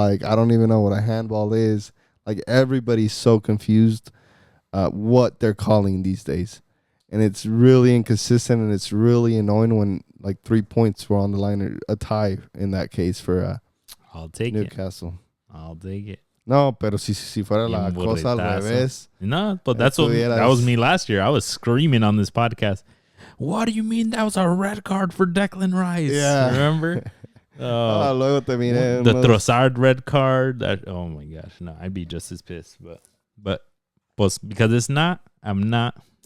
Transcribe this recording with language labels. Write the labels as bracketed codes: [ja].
[en] Like, I don't even know what a handball is. Like, everybody's so confused what they're calling these days. And it's really inconsistent, and it's really annoying when, like, 3 points were on the line, or a tie in that case for I'll take Newcastle. I'll take it. [es] No, pero si fuera la cosa al revés. [en] No, but that was me last year. I was screaming on this podcast. What do you mean that was a red card for Declan Rice? Yeah. Remember? [es] Luego te miré [en] the Trossard red card. Oh my gosh, no, I'd be just as pissed. But [es] pues, [en] because it's not, I'm not.